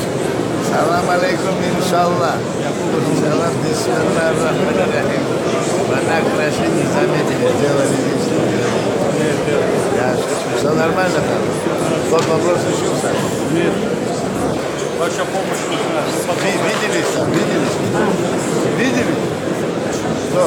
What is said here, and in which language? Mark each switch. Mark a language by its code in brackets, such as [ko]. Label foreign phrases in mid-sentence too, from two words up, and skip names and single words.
[ar] سلام عليكم إن شاء الله. سلام بسم الله الرحمن الرحيم. [ru] Вы так хорошо не заметили, сделали вид. Я шучу. Все нормально там? Тот вопрос решился? Нет. Ваша помощь нужна. Виделись там? Виделись? Видели? Что?